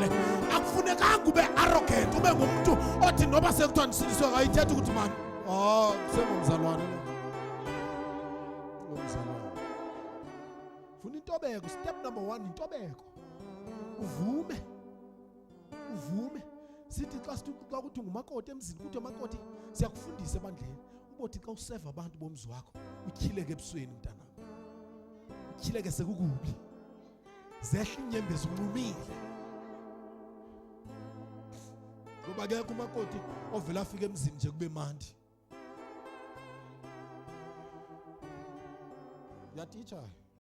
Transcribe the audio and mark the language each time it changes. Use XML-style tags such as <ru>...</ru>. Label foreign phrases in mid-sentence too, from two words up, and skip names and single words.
<xh>Akufunekanga ube arrogant ube ngumuntu othi noba sekuthiwa ndisindiswe ayithetha ukuthi man sengumzalwane lo. Ngumzalwane. Funa intobeko.</xh> <en>Step number 1</en> <xh>intobeko. Uvume. Sithi xa kuthi ngumakoti emzini kuthi amakoti siyakufundisa ebandleni ubothi xa useva abantu bomzi wakho utyhileke ebusweni mntana. Utyhileke sekukubi. Zehla inyembezi unqumile. Ngoba akekho umakoti ovela afika emzini nje kube mandi. Yatitsha.</xh>